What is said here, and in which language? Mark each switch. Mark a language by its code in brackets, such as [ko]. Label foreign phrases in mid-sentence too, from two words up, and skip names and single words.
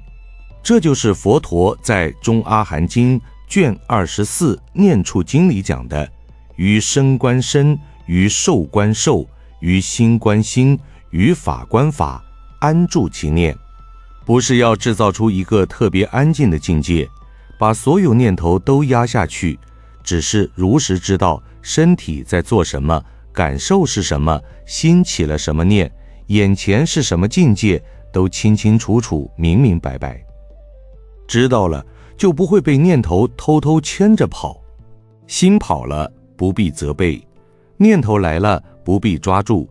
[zh] 這就是佛陀在《中阿含經》卷24念處經裡講的，於身觀身，於受觀受，於心觀心，於法觀法，安住其念。不是要制造出一個特別安靜的境界，把所有念頭都壓下去，只是如實知道身體在做什麼，感受是什麼，心起了什麼念，眼前是什麼境界，都清清楚楚，明明白白。知道了，就不會被念頭偷偷牽着跑。心跑了，不必責備；念頭來了，不必抓住。